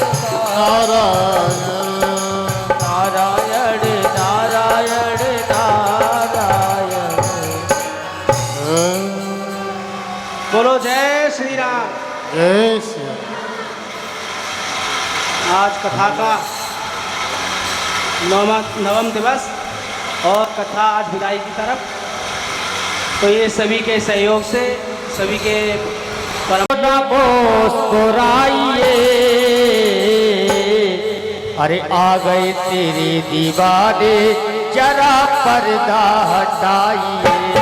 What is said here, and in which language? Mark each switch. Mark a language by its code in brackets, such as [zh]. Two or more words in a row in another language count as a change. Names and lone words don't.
[hi] नारायण, नारायण नारायण नारायण। बोलो जय श्री राम। जय श्री राम। आज कथा का नवम दिवस और कथा आज विदाई की तरफ, तो ये सभी के सहयोग से सभी के मुस्कुराइए, अरे आ गए तेरे दीवाने जरा पर्दा हटाइए।